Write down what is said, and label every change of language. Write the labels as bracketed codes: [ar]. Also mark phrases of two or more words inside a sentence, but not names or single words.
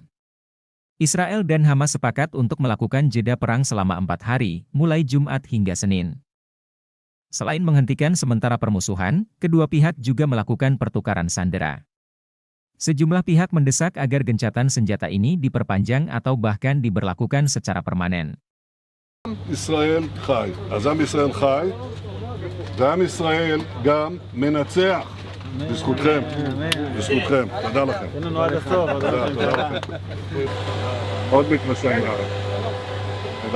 [id] Israel dan Hamas sepakat untuk melakukan jeda perang selama 4 hari, mulai Jumat hingga Senin. Selain menghentikan sementara permusuhan, kedua pihak juga melakukan pertukaran sandera. Sejumlah pihak mendesak agar gencatan senjata ini diperpanjang atau bahkan diberlakukan secara permanen. [he] ישראל חי. אז עם ישראל חי, ועם ישראל גם מנצח. בזכותכם, בזכותכם. תודה לכם. תודה לכם. עוד מתנשאים לארץ. תודה.